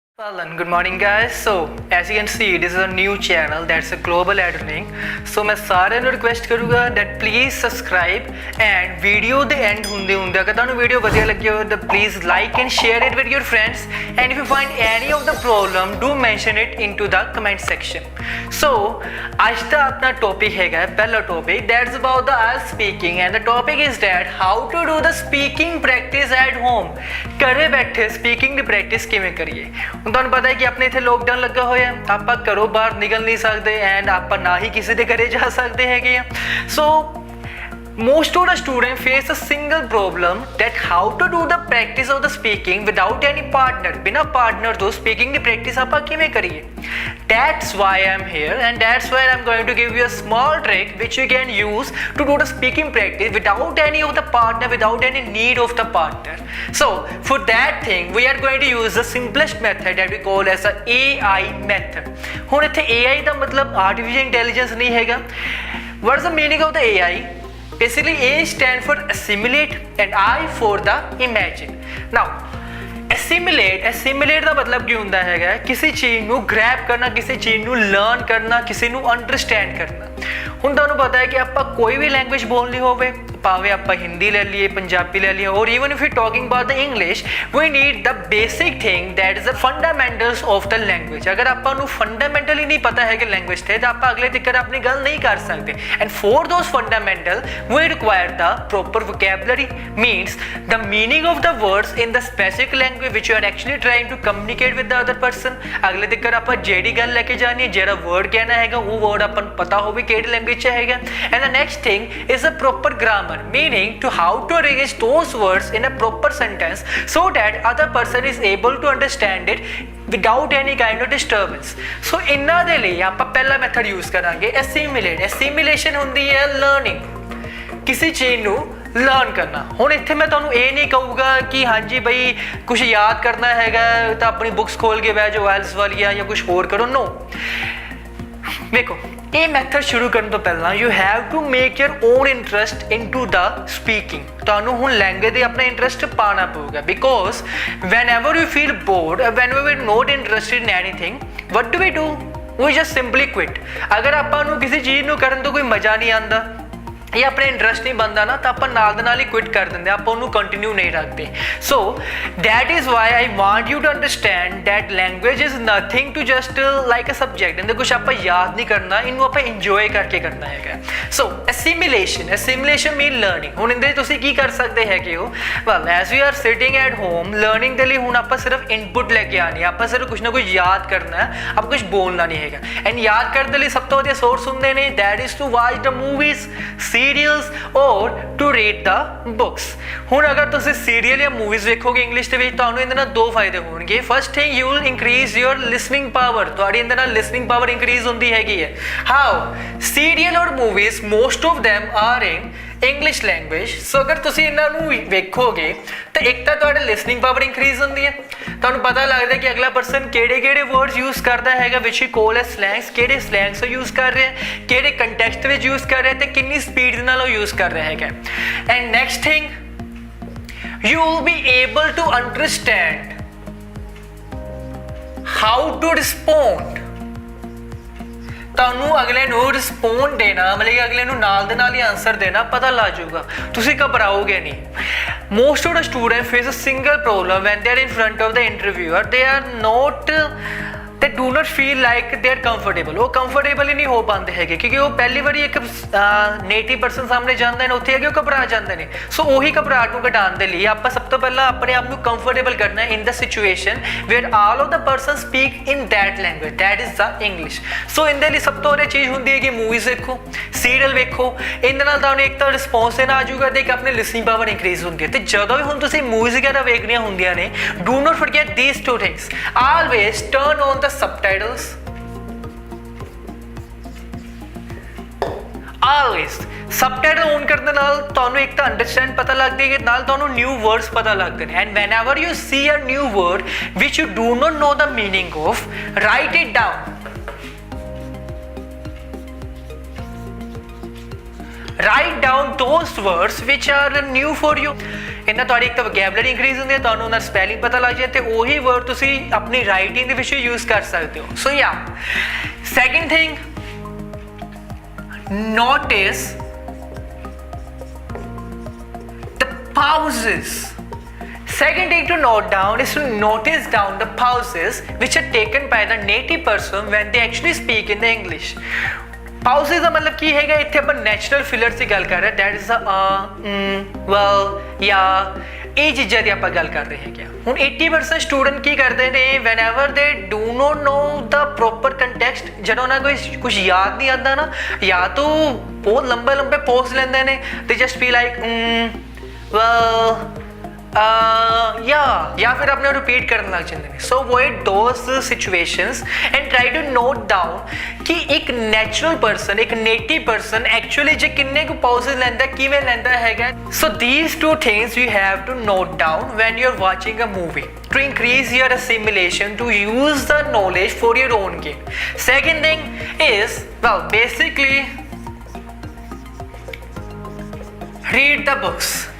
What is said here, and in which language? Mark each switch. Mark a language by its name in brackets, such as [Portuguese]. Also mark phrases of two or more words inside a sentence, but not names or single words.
[English] Alan, good morning guys. So as you can see, this is a new channel that's a global learning. So [Hindi] मैं सारे [English] ਨੂੰ request ਕਰੂੰਗਾ that please subscribe and video [Punjabi] ਦੇ end ਹੁੰਦੇ ਅਗਰ ਤੁਹਾਨੂੰ ਵੀਡੀਓ ਵਧੀਆ ਲੱਗੀ ਹੋਵੇ ਤਾਂ [English] please like and share it with your friends, and if you find any of the problem do mention it into the comment section. So [Punjabi] ਅੱਜ ਦਾ ਆਪਣਾ topic ਹੈਗਾ ਪਹਿਲਾ topic [English] that's about the IELTS speaking, and the topic is that how to do the speaking practice at home. [Punjabi] ਘਰੇ ਬੈਠੇ speaking ਦੀ practice ਕਿਵੇਂ ਕਰੀਏ। ਹੁਣ ਤੁਹਾਨੂੰ ਪਤਾ ਹੈ ਕਿ ਆਪਣੇ ਇੱਥੇ ਲੋਕਡਾਊਨ ਲੱਗਾ ਹੋਇਆ, ਆਪਾਂ ਘਰੋਂ ਬਾਹਰ ਨਿਕਲ ਨਹੀਂ ਸਕਦੇ ਐਂਡ ਆਪਾਂ ਨਾ ਹੀ ਕਿਸੇ ਦੇ ਘਰੇ ਜਾ ਸਕਦੇ ਹੈਗੇ ਆ। [English] ਸੋ most of the students face a single problem that how to do the practice of the speaking without any partner. [Hindi] बिना partner तो speaking की practice आप किमें करिए। [English] That's why I'm here, and that's why I'm going to give you a small trick which you can use to do the speaking practice without any of the partner, without any need of the partner. So for that thing we are going to use the simplest method that we call as a AI method. [Punjabi] ਹੁਣ ਇੱਥੇ AI ਦਾ ਮਤਲਬ [English] artificial intelligence [Punjabi] ਨਹੀਂ ਹੈਗਾ। [English] What is the meaning of the AI? Basically A stands for assimilate and I for the imagine. Now assimilate [Punjabi] ਦਾ ਮਤਲਬ ਕੀ ਹੁੰਦਾ ਹੈਗਾ ਕਿਸੇ ਚੀਜ਼ ਨੂੰ ਗ੍ਰੈਬ ਕਰਨਾ, ਕਿਸੇ ਚੀਜ਼ ਨੂੰ ਲਰਨ ਕਰਨਾ, ਕਿਸੇ ਨੂੰ ਅੰਡਰਸਟੈਂਡ ਕਰਨਾ। ਹੁਣ ਤੁਹਾਨੂੰ ਪਤਾ ਹੈ ਕਿ ਆਪਾਂ ਕੋਈ ਵੀ ਲੈਂਗੁਏਜ ਬੋਲਣੀ ਹੋਵੇ, ਭਾਵੇਂ ਆਪਾਂ ਹਿੰਦੀ ਲੈ ਲਈਏ, ਪੰਜਾਬੀ ਲੈ ਲਈਏ, ਔਰ [English] even if you talking about the English we need the basic thing that is the fundamentals of the language. [Punjabi] ਅਗਰ ਆਪਾਂ ਨੂੰ ਫੰਡਾਮੈਂਟਲ ਹੀ ਨਹੀਂ ਪਤਾ ਹੈ ਕਿ ਲੈਂਗੁਏਜ ਤੇ ਤਾਂ ਆਪਾਂ ਅਗਲੇ ਤੱਕ ਆਪਣੀ ਗੱਲ ਨਹੀਂ ਕਰ ਸਕਦੇ। [English] And for those fundamental we require the proper vocabulary, means the meaning of the words in the specific language which you are actually trying to communicate with the other person. [Punjabi] ਅਗਲੇ ਤੱਕ ਆਪਾਂ ਜਿਹੜੀ ਗੱਲ ਲੈ ਕੇ ਜਾਣੀ ਹੈ, ਜਿਹੜਾ ਵਰਡ ਕਹਿਣਾ ਹੈਗਾ ਉਹ ਵਰਡ ਆਪਾਂ ਨੂੰ ਪਤਾ ਹੋਵੇ ਕਿਹੜੀ ਲੈਂਗੁਏਜ 'ਚ ਹੈਗਾ। [English] And the next thing is the proper grammar, meaning to how to arrange those words in a proper sentence so that other person is able to understand it without any kind of disturbance. [Punjabi] So ਇਹਨਾਂ ਦੇ ਲਈ ਆਪਾਂ ਪਹਿਲਾ [English] method use [Punjabi] ਕਰਾਂਗੇ assimilate. assimilation ਹੁੰਦੀ ਹੈ ਲਰਨਿੰਗ, ਕਿਸੇ ਚੀਜ਼ ਨੂੰ ਲਰਨ ਕਰਨਾ। ਹੁਣ ਇੱਥੇ ਮੈਂ ਤੁਹਾਨੂੰ ਇਹ ਨਹੀਂ ਕਹੂੰਗਾ ਕਿ ਹਾਂਜੀ ਬਈ ਕੁਝ ਯਾਦ ਕਰਨਾ ਹੈਗਾ ਤਾਂ ਆਪਣੀ ਬੁੱਕਸ ਖੋਲ ਕੇ ਬਹਿ ਜਾਓ IELTS ਵਾਲੀਆਂ ਜਾਂ ਕੁਝ ਹੋਰ ਕਰੋ। [English] ਨੋ, [Punjabi] ਵੇਖੋ ਇਹ ਮੈਥਡ ਸ਼ੁਰੂ ਕਰਨ ਤੋਂ ਪਹਿਲਾਂ [English] you have to make your own interest into the speaking. [Punjabi] ਤੁਹਾਨੂੰ ਹੁਣ ਲੈਂਗੁਏਜ ਦੇ ਆਪਣਾ ਇੰਟਰਸਟ ਪਾਉਣਾ ਪਊਗਾ, [English] ਬਿਕੋਜ਼ whenever you feel bored, whenever we're not interested in anything, what do? We just simply quit. [Punjabi] ਅਗਰ ਆਪਾਂ ਨੂੰ ਕਿਸੇ ਚੀਜ਼ ਨੂੰ ਕਰਨ ਤੋਂ ਕੋਈ ਮਜ਼ਾ ਨਹੀਂ ਆਉਂਦਾ ਇਹ ਆਪਣੇ ਇੰਟਰਸਟ ਨਹੀਂ ਬਣਦਾ ਨਾ, ਤਾਂ ਆਪਾਂ ਨਾਲ ਦੇ ਨਾਲ ਹੀ ਕੁਇਟ ਕਰ ਦਿੰਦੇ, ਆਪਾਂ ਉਹਨੂੰ ਕੰਟੀਨਿਊ ਨਹੀਂ ਰੱਖਦੇ। [English] So that is why I want you to understand that language is nothing to just like a subject. [Punjabi] ਇਹਦੇ ਕੁਛ ਆਪਾਂ ਯਾਦ ਨਹੀਂ ਕਰਨਾ, ਇਹਨੂੰ ਆਪਾਂ ਇੰਜੋਏ ਕਰਕੇ ਕਰਨਾ ਹੈਗਾ। ਸੋ [English] assimilation mean learning. [Punjabi] ਹੁਣ ਇਹਦੇ ਤੁਸੀਂ ਕੀ ਕਰ ਸਕਦੇ ਹੈਗੇ ਹੋ? [English] Well as we are sitting at home, [Punjabi] ਲਰਨਿੰਗ ਦੇ ਲਈ ਹੁਣ ਆਪਾਂ ਸਿਰਫ ਇਨਪੁਟ ਲੈ ਕੇ ਆਉਣੀ, ਆਪਾਂ ਸਿਰਫ ਕੁਛ ਨਾ ਕੁਛ ਯਾਦ ਕਰਨਾ, ਆਪਾਂ ਕੁਛ ਬੋਲਣਾ ਨਹੀਂ ਹੈਗਾ। ਐਂਡ ਯਾਦ ਕਰਨ ਦੇ ਲਈ ਸਭ ਤੋਂ ਵਧੀਆ ਸੋਰਸ ਹੁੰਦੇ ਨੇ [English] that is to watch the movies, सीरियल्स और to read the books. [Punjabi] ਹੁਣ ਅਗਰ ਤੁਸੀਂ ਸੀਰੀਅਲ ਜਾਂ ਮੂਵੀਜ਼ ਵੇਖੋਗੇ ਇੰਗਲਿਸ਼ ਦੇ ਵਿੱਚ, ਤੁਹਾਨੂੰ ਇਹਦੇ ਨਾਲ ਦੋ ਫਾਇਦੇ ਹੋਣਗੇ। [English] First thing you will increase your listening power, [Punjabi] ਤੁਹਾਡੀ ਇਹਦੇ ਨਾਲ [English] listening power increase [Punjabi] ਹੁੰਦੀ ਹੈਗੀ ਹੈ। [English] ਹਾਊ? ਸੀਰੀਅਲ ਔਰ ਮੂਵੀਜ਼ most of them are in English language. [Punjabi] ਸੋ ਅਗਰ ਤੁਸੀਂ ਇਹਨਾਂ ਨੂੰ ਵੇਖੋਗੇ ਤਾਂ ਇੱਕ ਤਾਂ ਤੁਹਾਡਾ [English] listening power increase [Punjabi] ਹੁੰਦੀ ਹੈ, ਤੁਹਾਨੂੰ ਪਤਾ ਲੱਗਦਾ ਕਿ ਅਗਲਾ ਪਰਸਨ ਕਿਹੜੇ [English] words use [Punjabi] ਕਰਦਾ ਹੈਗਾ ਵਿਚ ਹੀ ਕੋਲ ਹੈ ਸਲੈਂਗਸ, ਕਿਹੜੇ [English] slangs use [Punjabi] ਕਰ ਰਿਹਾ, ਕਿਹੜੇ ਕੰਟੈਕਸਟ ਵਿੱਚ ਯੂਜ਼ ਕਰ ਰਿਹਾ ਤੇ ਕਿੰਨੀ ਸਪੀਡ ਦੇ ਨਾਲ ਉਹ ਯੂਜ਼ ਕਰ ਰਿਹਾ ਹੈਗਾ। [English] And next thing you will be able to understand how to respond. [Punjabi] ਤੁਹਾਨੂੰ ਅਗਲੇ ਨੂੰ ਰਿਸਪੌਂਡ ਦੇਣਾ, ਮਤਲਬ ਕਿ ਅਗਲੇ ਨੂੰ ਨਾਲ ਦੇ ਨਾਲ ਹੀ ਆਨਸਰ ਦੇਣਾ ਪਤਾ ਲੱਗ ਜਾਊਗਾ, ਤੁਸੀਂ ਘਬਰਾਓਗੇ ਨਹੀਂ। [English] most of the students face a single problem when they are in front of the interviewer. They do not feel like they are comfortable. [Punjabi] ਉਹ ਕੰਫਰਟੇਬਲ ਹੀ ਨਹੀਂ ਹੋ ਪਾਉਂਦੇ ਹੈਗੇ ਕਿਉਂਕਿ ਉਹ ਪਹਿਲੀ ਵਾਰੀ ਇੱਕ [English] native person [Punjabi] ਸਾਹਮਣੇ ਜਾਂਦੇ ਨੇ, ਉੱਥੇ ਹੈਗੇ ਉਹ ਘਬਰਾ ਜਾਂਦੇ ਨੇ। ਸੋ ਉਹੀ ਘਬਰਾਹਟ ਨੂੰ ਘਟਾਉਣ ਦੇ ਲਈ ਆਪਾਂ ਸਭ ਤੋਂ ਪਹਿਲਾਂ ਆਪਣੇ ਆਪ ਨੂੰ ਕੰਫਰਟੇਬਲ ਕਰਨਾ [English] in the situation where all of the person speak in that language, that is the English. [Punjabi] ਸੋ ਇਹਦੇ ਲਈ ਸਭ ਤੋਂ ਵਧੀਆ ਚੀਜ਼ ਹੁੰਦੀ ਹੈ ਕਿ ਮੂਵੀਜ਼ ਵੇਖੋ, ਸੀਰੀਅਲ ਵੇਖੋ, ਇਹਦੇ ਨਾਲ ਤੁਹਾਨੂੰ ਇੱਕ ਤਾਂ ਰਿਸਪੌਂਸ ਦੇਣਾ ਆ ਜਾਊਗਾ ਤੇ ਇੱਕ ਆਪਣੀ [English] listening power increase [Punjabi] ਹੁੰਦੀ ਹੈ। ਤੇ ਜਦੋਂ ਵੀ ਹੁਣ ਤੁਸੀਂ ਮੂਵੀਜ਼ ਵਗੈਰਾ ਵੇਖਣੀਆਂ ਹੁੰਦੀਆਂ ਨੇ, [English] do not forget these two things. Always turn on the subtitles. Always subtitle on [Punjabi] ਕਰਨ ਦੇ ਨਾਲ ਤੁਹਾਨੂੰ ਇੱਕ ਤਾਂ ਅੰਡਰਸਟੈਂਡ ਪਤਾ ਲੱਗਦੀ ਹੈ, ਨਾਲ ਤੁਹਾਨੂੰ [English] new words [Punjabi] ਪਤਾ ਲੱਗਦੇ ਨੇ। [English] ਐਂਡ whenever you see a new word which you do not know the meaning of, write it down. Write down those words which are new for you. [Punjabi] ਇਹਨਾਂ ਤੁਹਾਡੀ ਇੱਕ ਤਾਂ [English] vocabulary increase [Punjabi] ਹੁੰਦੀ ਹੈ, ਤੁਹਾਨੂੰ ਉਹਨਾਂ ਸਪੈਲਿੰਗ ਪਤਾ ਲੱਗ ਜਾਏ ਤੇ ਉਹੀ ਵਰਡ ਤੁਸੀਂ ਆਪਣੀ ਰਾਈਟਿੰਗ ਦੇ ਵਿੱਚ ਯੂਜ਼ ਕਰ ਸਕਦੇ ਹੋ। [English] So yeah second thing, notice the pauses. Second thing to note down is to notice down the pauses which are taken by the native person when they actually speak in the English. [Punjabi] Pauses ਦਾ ਮਤਲਬ ਕੀ ਹੈਗਾ, ਇੱਥੇ ਆਪਾਂ [English] natural fillers [Punjabi] ਦੀ ਗੱਲ ਕਰ ਰਹੇ, [English] that is well [Punjabi] ਜਾਂ ਇਹ ਚੀਜ਼ਾਂ ਦੀ ਆਪਾਂ ਗੱਲ ਕਰ ਰਹੇ ਹੈਗੇ। ਹੁਣ 80% ਸਟੂਡੈਂਟ ਕੀ ਕਰਦੇ ਨੇ, [English] whenever they do not know the proper context, [Punjabi] ਜਦੋਂ ਉਹਨਾਂ ਕੋਈ ਕੁਝ ਯਾਦ ਨਹੀਂ ਆਉਂਦਾ ਨਾ, ਜਾਂ ਤਾਂ ਬਹੁਤ ਲੰਬੇ ਪੌਜ਼ ਲੈਂਦੇ ਨੇ, [English] they just be like well [Hindi] या फिर अपने रिपीट करने लग जाते हैं। [English] So avoid those situations and try to note down [Punjabi] ਕਿ ਇੱਕ [English] natural person, [Punjabi] एक [English] native person actually [Punjabi] ਜੋ ਕਿੰਨੇ ਕੋ पॉजेस ਲੈਂਦਾ ਕਿਵੇਂ ਲੈਂਦਾ ਹੈਗਾ। [English] So these two things you have to note down when you are watching a movie to increase your assimilation, to use the knowledge for your own gain. Second thing is, well, basically read the books.